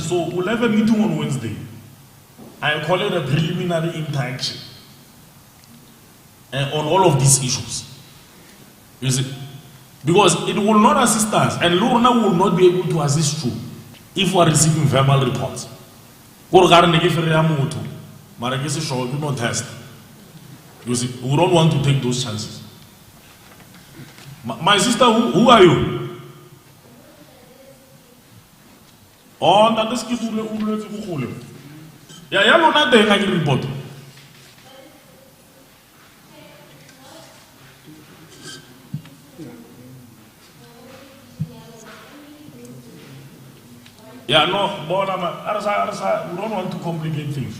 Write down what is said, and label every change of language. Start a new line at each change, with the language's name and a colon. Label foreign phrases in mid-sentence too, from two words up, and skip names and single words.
English: So we'll have a meeting on Wednesday. I call it a preliminary interaction on all of these issues. You see? Because it will not assist us, and Lorna will not be able to assist you if we are receiving verbal reports.
Northern Sotho: Go
English: regarding the gift
Northern Sotho: motho, mara ke se sure ke no test.
English: You see, we don't want to take those chances. My sister, who are you? Oh, that is good. Yeah, no, not the hanging report. Yeah, no, but we don't want to complicate things.